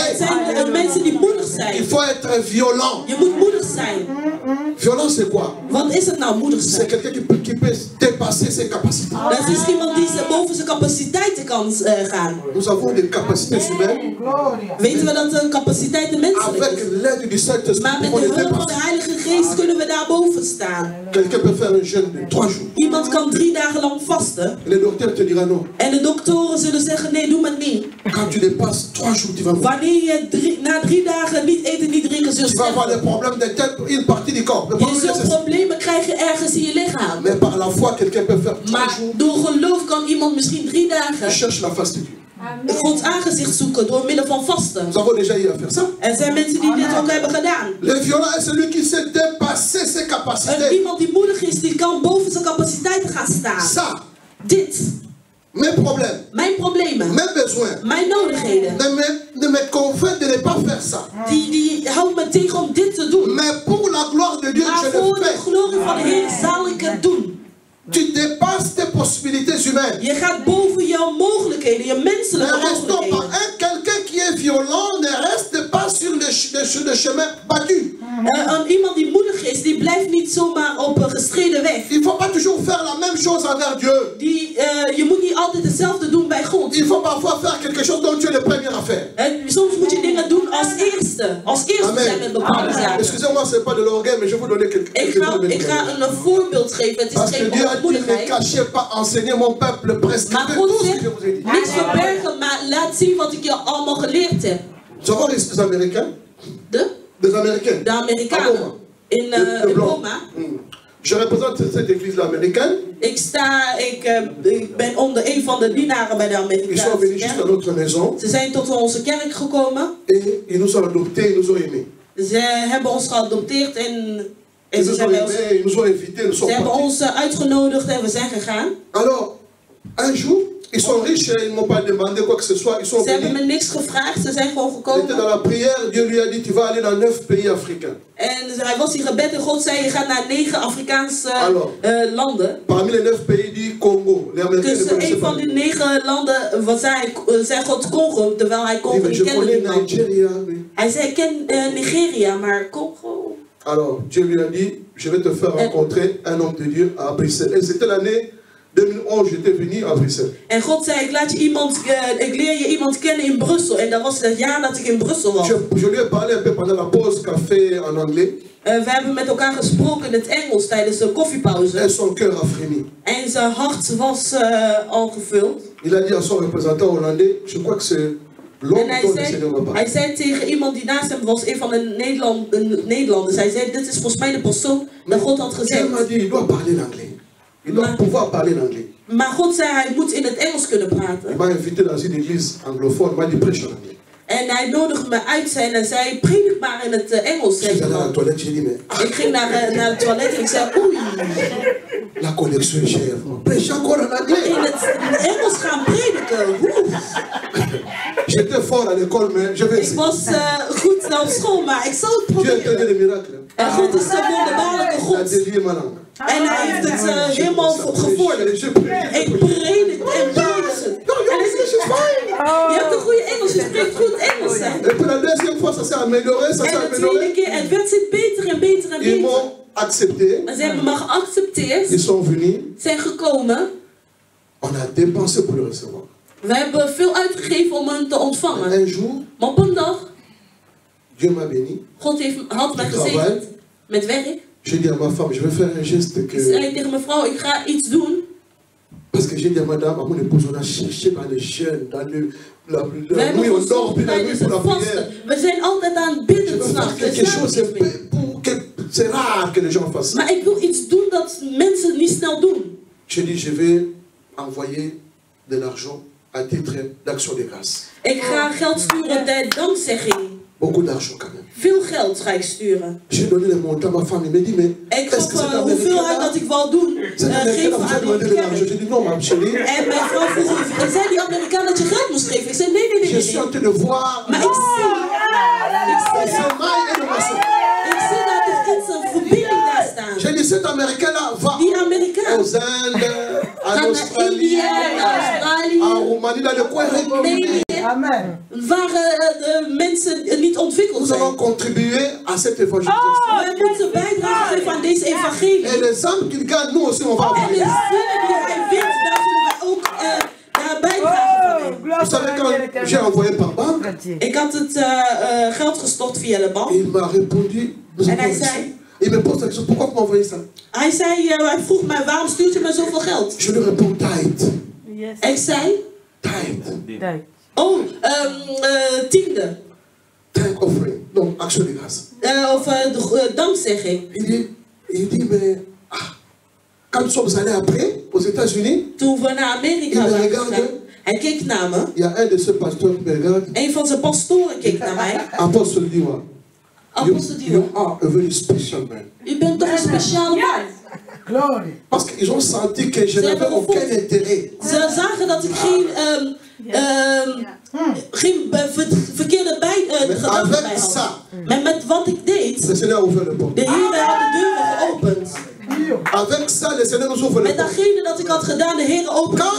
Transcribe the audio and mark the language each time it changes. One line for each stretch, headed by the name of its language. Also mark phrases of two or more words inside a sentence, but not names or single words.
Dutch: Het zijn mensen die moedig
French: Il
Dutch: zijn.
French: faut être violent.
Dutch: Je moet moedig zijn.
French: Violent, c'est quoi?
Dutch: Wat is het nou, moedig
French: C'est
Dutch: zijn?
French: quelqu'un qui peut dépasser ses capacités.
Dutch: Dat is iemand die boven zijn capaciteiten kan gaan.
French: Nous avons des capacités humaines.
Dutch: Weten we dat de capaciteiten menselijk
French: Avec
Dutch: is?
French: l'aide du Saint-Esprit,
Dutch: Maar met
French: on
Dutch: de
French: les
Dutch: hulp van de
French: dépasse.
Dutch: Heilige Geest kunnen we daar boven staan.
French: Quelqu'un peut faire un jeûne de 3 jours.
Dutch: Iemand kan 3 dagen lang vasten.
French: Le docteur te dira non.
Dutch: En de doktoren zullen zeggen, nee, doe maar niet.
French: Quand tu dépasses 3 jours, tu vas mourir.
Dutch: Wanneer je na 3 dagen niet eten, niet drinken, zult
French: Tu vas avoir des
Dutch: sterven.
French: problèmes de tête, une partie du corps. Mais,
Dutch: Je zult problemen krijgen ergens in je lichaam.
French: mais par la foi, quelqu'un peut faire 3
Dutch: Maar
French: jours.
Dutch: door geloof kan iemand misschien 3
French: Il
Dutch: dagen
French: cherche la face de Dieu.
Dutch: Gods aangezicht zoeken door middel van vasten.
French: Nous avons déjà eu à faire ça.
Dutch: Er zijn mensen die dit ook hebben gedaan.
French: Le violent est celui qui sait dépasser ses capacités.
Dutch: Iemand die moedig is, die kan boven zijn capaciteiten gaan staan.
French: Ça,
Dutch: Dit,
French: mes problèmes,
Dutch: mijn problemen,
French: mes besoins,
Dutch: mijn nodigheden,
French: ne me convainc de ne pas faire ça.
Dutch: die houdt me tegen om dit te doen.
French: Mais pour la gloire de Dieu,
Dutch: Maar
French: je
Dutch: voor
French: le
Dutch: de
French: fais.
Dutch: glorie van de Heer zal ik het doen.
French: Tu dépasses tes possibilités humaines.
Dutch: Je gaat boven jouw mogelijkheden, je
French: Ne
Dutch: menselijke
French: restons pas.
Dutch: mogelijkheden.
French: Quelqu'un qui est violent ne reste pas sur le chemin battu.
Dutch: Iemand die moedig is, die blijft niet zomaar op een gestreden weg.
French: Il ne faut pas toujours faire la même chose envers Dieu.
Dutch: Je moet niet altijd hetzelfde doen bij God.
French: Il faut parfois faire quelque chose dont tu es le premier à faire.
Dutch: Soms moet je dingen doen als eerste. Als eerste zijn met bepaalde zaken.
French: Excusez-moi, ce n'est pas de l'orgueil, mais je vais vous donner quelques
Dutch: Ik ga een voorbeeld geven. Het is
French: Parce que
Dutch: geen
French: Dieu a dit, ne
Dutch: onmoedigheid.
French: cachez pas, enseignez mon peuple, prescrivez
Dutch: Maar
French: tout
Dutch: God
French: ce que
Dutch: zegt,
French: je vous ai dit.
Dutch: niks verbergen, maar laat zien wat ik je allemaal geleerd heb.
French: Nous avons les Américains.
Dutch: De
French: Américains.
Dutch: De Amerikanen. In Roma.
French: Je représente cette église américaine.
Dutch: Ik ben onder een van de dienaren bij de
French: Ils sont
Dutch: Amerikaanse
French: venus jusqu'à
Dutch: kerk.
French: notre maison.
Dutch: Ze zijn tot onze kerk gekomen.
French: Et ils nous ont adoptés, ils nous ont aimés.
Dutch: Ze hebben ons geadopteerd en
French: Ils
Dutch: ze
French: nous ont
Dutch: hebben ons,
French: aimés, ils nous ont invités, nous
Dutch: ze
French: sommes
Dutch: hebben
French: partis.
Dutch: ons uitgenodigd en we zijn gegaan.
French: Alors, un jour, ils sont riches, ils ne m'ont pas demandé quoi que ce soit, ils sont
Dutch: Ze hebben
French: venus.
Dutch: me niks gevraagd, ze zijn gewoon
French: Il était dans
Dutch: gekomen.
French: la prière, Dieu lui a dit, tu vas aller dans 9 pays africains.
Dutch: En hij was in gebed en God zei, je gaat naar 9 Afrikaanse landen.
French: Parmi les 9 pays du Congo, les Américains ne
Dutch: Tussen
French: connaissaient
Dutch: een
French: pas.
Dutch: van die 9 landen zei God Congo, terwijl hij
French: Il dit,
Dutch: Congo
French: mais
Dutch: niet
French: je
Dutch: kende.
French: connais
Dutch: niemand.
French: Nigeria. Oui.
Dutch: Hij zei, ik ken Nigeria, maar Congo.
French: Alors, Dieu lui a dit, je vais te faire rencontrer un homme de Dieu à Bruxelles. Et c'était l'année 2011, j'étais venu à Bruxelles.
Dutch: En God zei, ik leer je iemand kennen in Brussel. En dat was het jaar dat ik in Brussel was.
French: Je lui ai parlé un peu pendant la pause café en anglais.
Dutch: We hebben met elkaar gesproken in het Engels tijdens de koffiepauze.
French: Et son cœur a frémi.
Dutch: En zijn hart was al gevuld.
French: Il a dit à son représentant hollandais, je crois que c'est l'homme
Dutch: En
French: dont le Seigneur va parler.
Dutch: hij zei tegen iemand die naast hem was, een van de Nederlanders. Hij zei, dit is volgens mij de persoon dat God had
French: Dieu
Dutch: gezegd.
French: m'a dit, il doit parler l'anglais. Il doit pouvoir parler l'anglais.
Dutch: Maar God zei, hij moet in het Engels kunnen
French: Il
Dutch: praten.
French: m'a invité dans une église anglophone, il m'a dit, prêche en anglais.
Dutch: En hij nodigde me uit en zei, predik maar in het Engels.
French: Je suis allé à la toilette, j'ai dit, mais
Dutch: Ik ging naar het toilet en ik zei, oei,
French: la connexion est chère. Prêche encore en anglais.
Dutch: in het Engels gaan prediken. Oeh.
French: J'étais j'étais fort à l'école, mais je vais
Dutch: Ik
French: essayer.
Dutch: was goed op school, maar ik zal het
French: Dieu a
Dutch: proberen.
French: donné des miracles.
Dutch: En God is de wonderbaarlijke
French: Il a
Dutch: God.
French: délié ma langue.
Dutch: En hij heeft het helemaal gevorderd.
French: Je prie.
Dutch: Ik predik en predik het. En hij zegt, je hebt een goede Engels, je spreekt goed Engels. Hè?
French: Et puis la deuxième fois, ça s'est amélioré, ça s'est
Dutch: En de tweede
French: amélioré.
Dutch: keer, het werd steeds beter en beter en
French: Ils
Dutch: beter.
French: m'ont accepté.
Dutch: Maar ze hebben me geaccepteerd,
French: Ils sont venus.
Dutch: zijn gekomen.
French: On a dépensé pour le recevoir.
Dutch: We hebben veel uitgegeven om hem te ontvangen.
French: Un jour,
Dutch: Maar op een dag,
French: Dieu m'a béni.
Dutch: God had mij gezegend met werk.
French: J'ai dit à ma femme, je vais faire un geste
Dutch: Ik zei tegen mijn vrouw, ik ga iets doen.
French: Parce que j'ai dit à madame, à mon épouse, on a cherché dans les jeunes, dans la nuit, on dort plus la nuit pour la prière.
Dutch: We zijn altijd aan het
French: Je
Dutch: bidden
French: veux faire
Dutch: s'nachts.
French: quelque chose, c'est rare que les gens fassent ça.
Dutch: Maar ik wil iets doen dat mensen niet snel doen.
French: J'ai dit, je vais envoyer de l'argent à titre d'action de grâce.
Dutch: Ik ga geld sturen ter dankzegging.
French: Beaucoup d'argent quand même.
Dutch: Veel geld ga ik sturen.
French: J'ai donné le montant à ma femme, elle me dit, mais
Dutch: Ik
French: est-ce que
Dutch: gaf
French: c'est
Dutch: hoeveelheid dat ik wil doen,
French: Cette américaine
Dutch: geven
French: vous a
Dutch: aan
French: demandé
Dutch: die
French: de l'argent.
Dutch: kerk.
French: J'ai dit, non, ma chérie,
Dutch: En mijn vrouw vroeg, ik zei die Amerikaan dat je geld moest geven. Ik zei nee, nee, nee,
French: je
Dutch: nee.
French: suis en train de voir
Dutch: Maar ik zie
French: ce mail et le maçon.
Dutch: dat er iets, een verbinding daar staan.
French: J'ai dit, cet américain-là va
Dutch: Die Amerikaan
French: aux Indes,
Dutch: gaat
French: en
Dutch: naar
French: Australie,
Dutch: India, naar Australië,
French: en Roumanie, dans le coin régulier. Amen.
Dutch: waar de mensen niet ontwikkeld
French: Nous
Dutch: zijn.
French: allons contribuer à cette évangélisation.
Dutch: Wij moeten bijdrage geven aan deze evangelie.
French: Et les âmes qu'il gagne, nous aussi, on va
Dutch: En de
French: avoir.
Dutch: zinnen die hij wint, daar zullen wij ook daar bijdrage van nemen.
French: Vous savez, quand j'ai envoyé par banque,
Dutch: Ik had het geld gestort via de bank.
French: il m'a répondu. Nous
Dutch: En
French: avons
Dutch: hij
French: reçu.
Dutch: zei,
French: Il me pose la question, pourquoi vous m'envoyez ça?
Dutch: hij vroeg mij, waarom stuurt je mij zoveel geld?
French: Je lui réponds, tithe.
Dutch: Ik zei, Tithe. tiende.
English: Tithe offering.
French: Donc, action de grâce.
Dutch: Of de dankzegging.
French: Il dit, mais quand nous sommes allés après, aux États-Unis,
Dutch: Toen we naar Amerika
French: Il me
Dutch: waren
French: regarde.
Dutch: gegaan, hij keek naar me.
French: il y a un de ces pasteurs qui me regarde.
Dutch: Een van zijn pastoren keek naar mij.
English: Apostle Diwa.
Dutch: Apostel
English: You
Dutch: Diwa,
English: are a very special man.
Dutch: u bent toch een speciale man.
French: Parce qu'ils ont senti que je n'avais aucun intérêt.
Dutch: Ze zagen dat ik geen verkeerde gedachten bij
French: Avec
Dutch: had.
French: ça,
Dutch: Maar met wat ik deed,
French: le Seigneur a ouvert le porte.
Dutch: de Heer had de deuren geopend.
French: Avec ça, le Seigneur nous ouvre le
Dutch: Met
French: porte.
Dutch: datgene dat ik had gedaan, de Heer opende
French: Quand